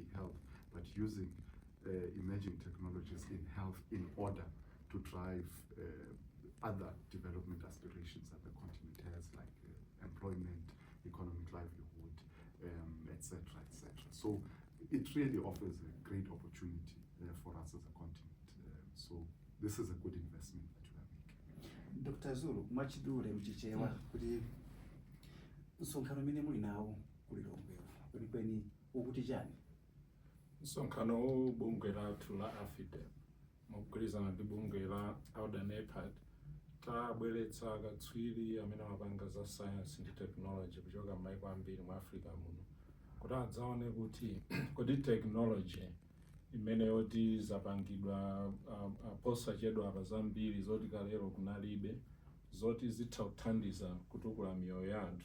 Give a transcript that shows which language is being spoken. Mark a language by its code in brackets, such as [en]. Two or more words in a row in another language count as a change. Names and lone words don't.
[en] health, but using emerging technologies in health in order to drive other development aspirations that the continent has, like employment, economic livelihood, etc., etc. So it really offers a great opportunity for us as a continent. So this is a good investment that we are making. Dr. [ny] Zulu, machidule mchichewa kuti msonkhano mene muli nawo kuli Longwewo kwenikweni ukuti chani? Msonkhano huu bunge lathu la APET mukugwirizana ndi bunge la AUDA-NEPAD tabweretsa akatswiri amene amapanga za science ndi technology kuchoka m'mayiko ambiri mu Africa muno, kuti adzaone kuti kodi technology imene yoti zapangidwa posachedwa apa zambiri zoti kalero kunalibe, zoti zitha kuthandiza kutukula miyoyo ya anthu.